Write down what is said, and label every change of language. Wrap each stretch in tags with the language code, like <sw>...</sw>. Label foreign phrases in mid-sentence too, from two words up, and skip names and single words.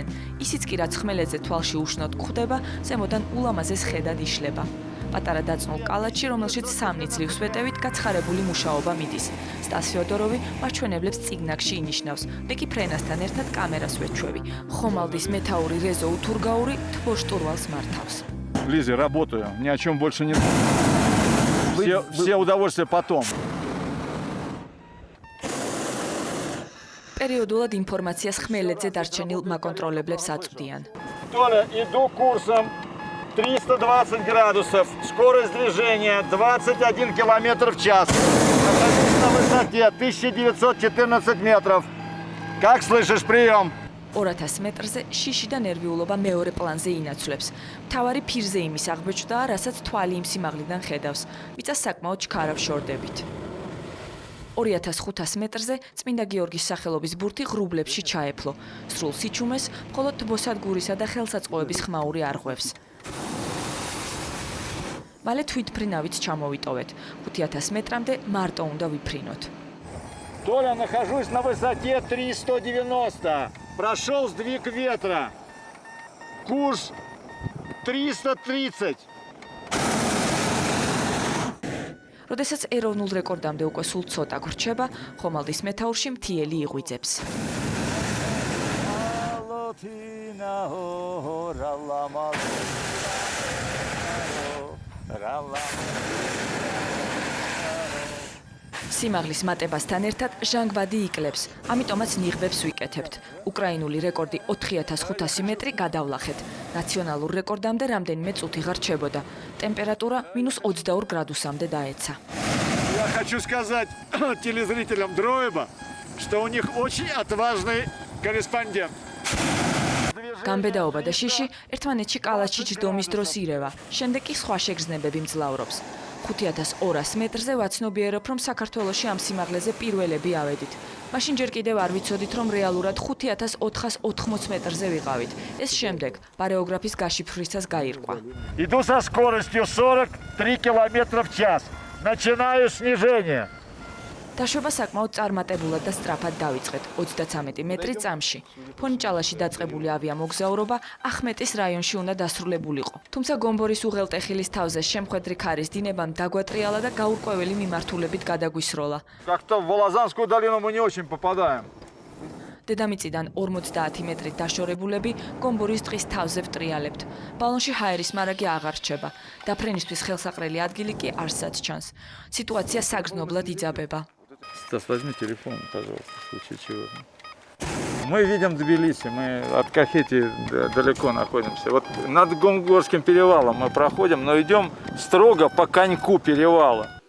<ka>ისიც კი რაც ხმელეთზე თვალში უშნოდ გვხვდება, ზემოდან ულამაზეს ხედად იშლება. პატარა დაწნულ კალაჩში, რომელშიც 3 ძლივს ვეტევით, გაცხარებული მუშაობა მიდის. სტას ფიოდოროვი მაჩვენებლებს წიგნაკში ინიშნავს. მე კი ფრენასთან ერთად კამერას ვეჩვევი. ხომალდის მეთაური რეზო უთურგაური თბოშტურვალს მართავს.</ka> <ru>Лиза, работаю. Ни о чем больше не думаю. Все удовольствия потом.</ru> <ka>Периодულად ინფორმაციას ხმელეთზე დარჩენილ მაკონტროლებლებს აწვდიან.</ka> <ru>Толя, иду курсом 320 градусов. Скорость движения 21 км в час. Нахожусь на высоте 1914 метров. Как слышишь, прием?</ru> <ka>2000 მეტრზე შიში და ნერვიულობა მეორე პლანზე ინაცვლებს. მთავარი ფირზე იმის აღბეჭდაა, რასაც თვალი იმ სიმაღლიდან ხედავს. მიწას საკმაოდ ჩქარავ შორდებით. 2500 მეტრზე წმინდა გიორგის სახელობის ბურთი ღრუბლებში ჩაეფლო. სრულ სიჩუმეს მხოლოდ თბოსადგურისა და ხელსაწყოების ხმაური არღვევს. მალე თვითმფრინავით ჩამოვიტოვეთ. 5000 მეტრამდე მარტო უნდა ვიფრინოთ.</ka> <ru>Толя, нахожусь на высоте 390. Прошел сдвиг ветра. Курс 330.</ru> <ka>როდესაც ეროვნულ რეკორდამდე უკვე სულ ცოტა გრჩება, ხომალდის მეთაურში მთიელი იღვიძებს. სიმაღლის მატებასთან ერთად ჟანგბადი იკლებს, ამიტომაც ნიღბებს ვიკეთებთ. უკრაინული რეკორდი 4500 მეტრი გადავლახეთ. ნაციონალურ რეკორდამდე რამდენიმე წუთი გარჩებოდა. ტემპერატურა -22 გრადუსამდე დაეცა.</ka> <ru>Я хочу сказать телезрителям Дроеба, что у них очень отважный корреспондент.</ru> <ka>გამბედაობა და შიში ერთმანეთში კალაჩი ჯდომის დროს ირევა, შემდეგ კი სხვა შეგრძნებები მძლავრობს. 5200 მეტრზე ვაცნობიერებ, რომ საქართველოში ამ სიმაღლეზე პირველები ავედით. მაშინ ჯერ კიდევ არ ვიცოდით, რომ რეალურად 5480 მეტრზე ვიყავით. ეს შემდეგ ბარეოგრაფის გაშიფრვისას გაირკვა.</ka> <ru>Иду со скоростью 43 км в час. Начинаю снижение.</ru> <ka>დაშვება საკმაოდ წარმატებულად და სწრაფად დავიწყეთ 33 მეტრი წამში. ფონიჭალაში დაწყებული ავიამოგზაურობა ახმეტის რაიონში უნდა დასრულებულიყო. თუმცა გომბორის უღელტეხილის თავზე შემხვედრი ქარის დინებამ დაგვატრიალა და გაურკვეველი მიმართულებით გადაგვისროლა.</ka> <ru>Как-то в Волозанскую долину мы не очень попадаем.</ru> <ka>დედამიწიდან 50 მეტრით დაშორებულები გომბორის ტყის თავზე ვტრიალებთ. ბალონში ჰაერის მარაგი აღარ რჩება. დაფრენისთვის ხელსაყრელი ადგილი კი არსად ჩანს. სიტუაცია საგრძნობლად იძაბება.</ka> <ru>Стас, возьми телефон, пожалуйста, в случае чего. Мы видим Тбилиси, мы от Кахети далеко находимся. Вот над Гомгорским перевалом мы проходим, но идем строго по коньку перевала.</ru>